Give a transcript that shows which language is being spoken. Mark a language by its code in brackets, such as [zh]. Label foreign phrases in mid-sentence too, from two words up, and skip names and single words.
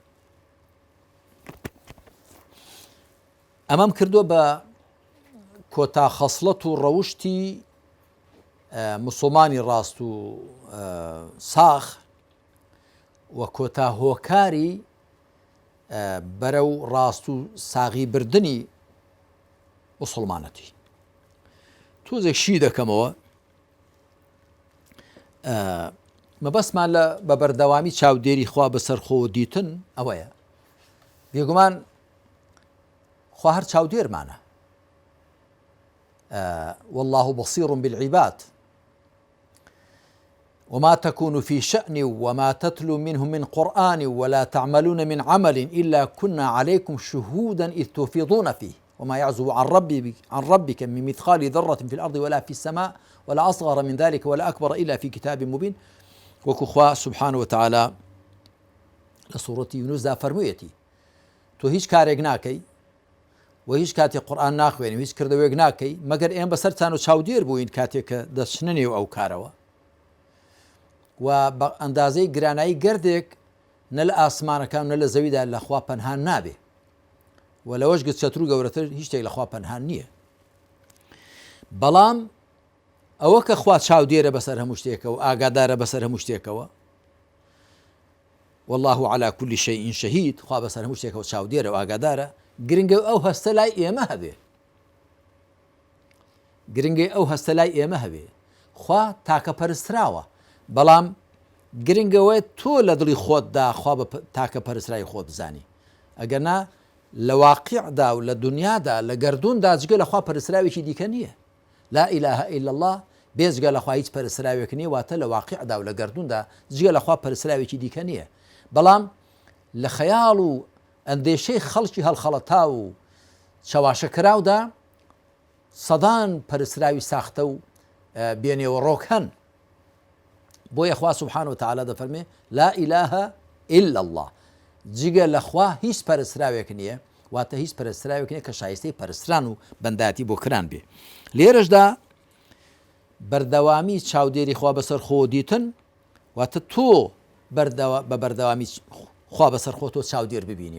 [ckb] ئەمەم کردووە بە کۆتا خەسڵەت و ڕەوشتی مسلمانی ڕاست و ساخ و کۆتا هۆکاری بەرەو ڕاست و ساغی بردننی مسلمانەتی. تۆزێک شی دەکەمەوە مەبەستمان لە بەبەردەوامی چاودێری خوا بەسەر خۆ دیتن ئەوەیە. بێگومان خوا هەر چاودێرمانە، [ar] والله بصير بالعباد وما تكون في شأن وما تتلو منه من قرآن ولا تعملون من عمل إلا كنا عليكم شهودا إذ تفيضون فيه وما يعزب عن ربك من مثقال ذرة في الأرض ولا في السماء ولا أصغر من ذلك ولا أكبر إلا في كتاب مبين. [ckb] وەکو خوا [ar] سبحانه وتعالى [ckb] لە سوورەتی یونوسدا فەرموویەتی تۆ هیچ کارێک ناکەی و هیچ کاتێک قورئان ناخوێنی و هیچ کردەوەیەک ناکەی مەگەر ئێمە بەسەرتان و چاودێر بووین کاتێک کە دەچنە نێو ئەو کارەوە و بە ئەندازەی گرانایی گەردێک نە لە ئاسمانەکان نە لە زەویدا لە خوا پەنهان نابێ و لەوەش گچەتر و گەورەتر هیچ شتێک لە خوا پەنهان نییە. بەڵام ئەوە کە خوا چاودێرە بەسەر هەموو شتێکەوە ئاگادارە بەسەر هەموو شتێکەوە، [ar] والله على كل شيء شهيد، [ckb] خوا بەسەر هەموو شتێکەوە چاودێرە و ئاگادارە، گرنگە ئەو هەستە لای ئێمە هەبێ، گرنگی ئەو هەستە لای ئێمە هەبێ. خوا تاکە پەرستراوە، بەڵام گرنگەوەی تۆ لە دڵی خۆتدا خوا بە تاکە پەرسترای خۆت بزانی. ئەگەرنا لە واقعدا و لە دنیادا لە گەردووندا جگە لە خوا پەرستراوێکی دیکە نییە. [ar] لا إله إلا الله [ckb] بێجگە لە خوا هیچ پەرستراوێک نییە، واتە لە واقعدا و لە گەردووندا جگە لە خوا پەرستراوێکی دیکە نییە. بەڵام لە خەیاڵ و ئەندێشەی خەڵکی هەڵخەڵەتا و چاواشەکراودا سەدان پەرستراوی ساختە و بێنێوە ڕۆک هەن. بۆیە خوا [ar] سبحانه وتعالى [ckb] دەفەرمێ [ar] لا إله إلا الله، [ckb] جگە لە خوا هیچ پەرستراوێک نییە، واتە هیچ پەرستراوێک نییە کە شایستەی پەرستران و بەنداتی بۆ کران بێ. لێرەشدا بەردەوامی چاودێری خوا بەسەر خۆ دیتن واتە تۆ بە بەردەوامی خوا بەسەر خۆ تۆ چاودێر ببینی.